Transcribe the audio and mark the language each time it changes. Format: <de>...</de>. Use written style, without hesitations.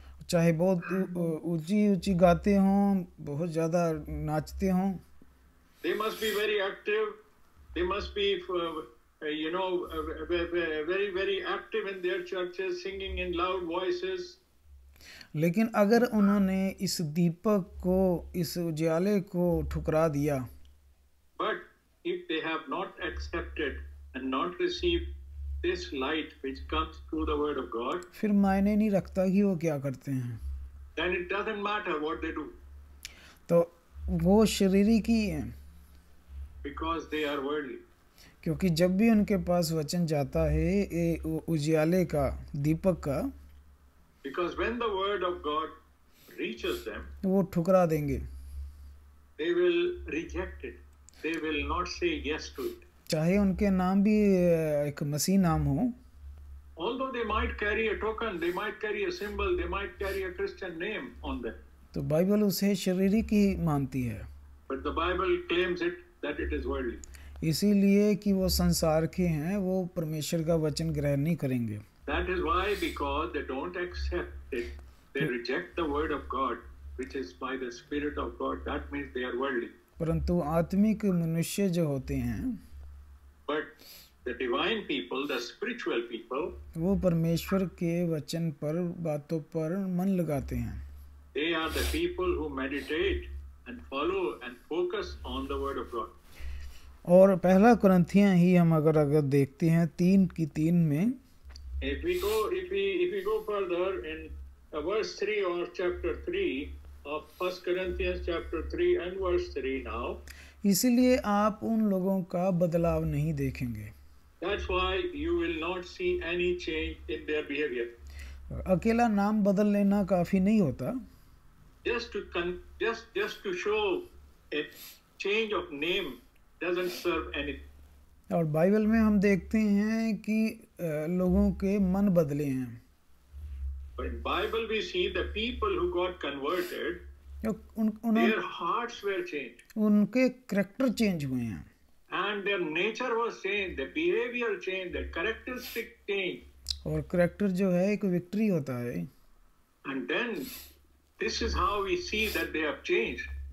<hi>चाहे बहुत ऊंची ऊंची गाते हों, बहुत ज़्यादा नाचते हों,</hi> <en>They must be very active. They must be very, very active in their churches, singing in loud voices.</en> <hi>लेकिन अगर उन्होंने इस दीपक को, इस उजाले को ठुकरा दिया,</hi> <en>But if they have not accepted and not received this light which comes through the word of God,</en> <hi>फिर मायने नहीं रखता कि वो क्या करते हैं,</hi> <en>then it doesn't matter what they do</en> <hi>तो वो शरीरी की है,</hi> <en>because they are worldly.</en> <hi>क्योंकि जब भी उनके पास वचन जाता है ये उजाले का, दीपक का,</hi> <en>Because when the word of God reaches them,</en> <hi>वो ठुकरा देंगे,</hi> <en>they will reject it. They will not say yes to it.</en> <hi>चाहे उनके नाम भी एक मसीह नाम हो,</hi> <en>Although they might carry a token, they might carry a symbol, they might carry a Christian name on them.</en> <hi>तो बाइबल उसे शरीरी की मानती है,</hi> <en>But the Bible claims it that it is worldly.</en> <hi>इसीलिए कि वो संसार के हैं, वो परमेश्वर का वचन ग्रहण नहीं करेंगे।</hi> <en>That is why, because they don't accept it, they reject the word of God, which is by the Spirit of God. That means they are worldly.</en> <hi>परंतु आत्मिक मनुष्य जो होते हैं,</hi> <en>But the divine people, the spiritual people,</en> <hi>वो परमेश्वर के वचन पर, बातों पर मन लगाते हैं।</hi> <en>they are the people who meditate and follow and focus on the word of God.</en> <hi>और पहला कुरिन्थियां ही हम अगर देखते हैं 3:3 में,</hi> <en>If we go further in verse 3 or chapter 3 of 1 Corinthians chapter 3 and verse 3 now,</en> <hi>इसीलिए आप उन लोगों का बदलाव नहीं देखेंगे।</hi> <en>that's why you will not see any change in their behavior.</en> <hi>अकेला नाम बदल लेना काफ़ी नहीं होता,</hi> <en>Just to show a change of name doesn't serve anything.</en> <hi>और बाइबल में हम देखते हैं कि लोगों के मन बदले हैं।</hi> <en>But in Bible we see the people who got converted, their hearts were changed.</en> <hi>उनके करैक्टर चेंज हुए हैं,</hi> <en>And their nature was changed, their behavior changed, their characteristic changed.</en> <hi>और करैक्टर जो है एक विक्ट्री होता है।</hi> <en>And then this is how we see that they have changed.</en>